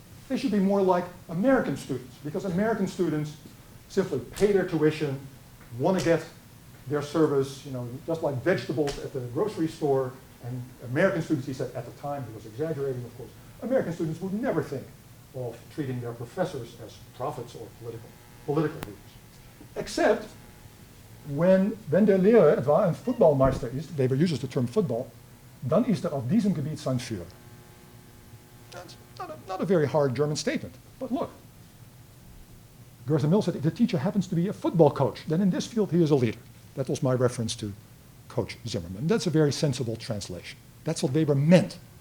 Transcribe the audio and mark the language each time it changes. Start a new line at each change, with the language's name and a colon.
English: They should be more like American students, because American students simply pay their tuition, want to get their service, just like vegetables at the grocery store. And American students, he said at the time, he was exaggerating, of course, American students would never think of treating their professors as prophets or political leaders. Except
German: wenn der Lehrer etwa ein Footballmeister ist,
English: Weber uses the term football,
German: dann ist auf diesem Gebiet sein Führer.
English: That's not a very hard German statement, but look. Gertha Mill said, if the teacher happens to be a football coach, then in this field he is a leader. That was my reference to Coach Zimmerman. That's a very sensible translation. That's what Weber meant.